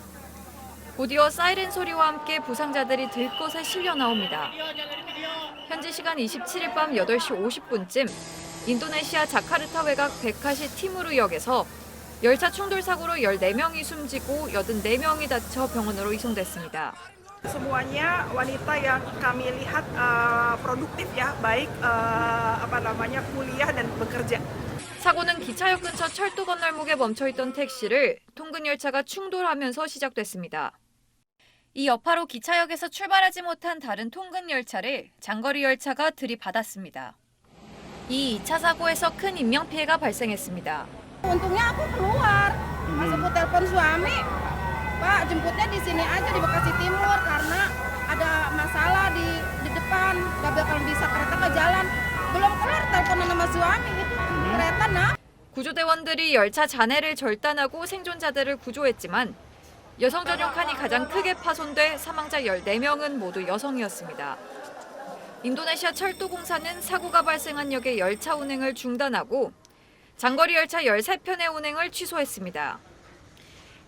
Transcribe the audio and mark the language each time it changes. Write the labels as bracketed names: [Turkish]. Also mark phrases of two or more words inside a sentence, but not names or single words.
[Korean] 곧이어 사이렌 소리와 함께 부상자들이 들것에 실려 나옵니다. 현지 시간 27일 밤 8시 50분쯤 인도네시아 자카르타 외곽 베카시 티무르역에서 열차 충돌 사고로 14명이 숨지고 84명이 다쳐 병원으로 이송됐습니다. [Indonesian] Semuanya wanita yang kami lihat produktif ya, baik kuliah dan bekerja. [Korean] 사고는 기차역 근처 철도 건널목에 멈춰있던 택시를 통근 열차가 충돌하면서 시작됐습니다. 이 여파로 기차역에서 출발하지 못한 다른 통근 열차를 장거리 열차가 들이받았습니다. 이 2차 사고에서 큰 인명피해가 발생했습니다. [Indonesian] Untungnya aku keluar, pas aku telepon suami, Pak jemputnya di sini aja di Bekasi Timur karena ada masalah di depan, gak bakal bisa kereta ke jalan. Belum kelar teleponan sama suami gitu, kereta nak. [Korean] 구조대원들이 열차 잔해를 절단하고 생존자들을 구조했지만 여성 전용 칸이 가장 크게 파손돼 사망자 14명은 모두 여성이었습니다. 인도네시아 철도공사는 사고가 발생한 역의 열차 운행을 중단하고 장거리 열차 13편의 운행을 취소했습니다.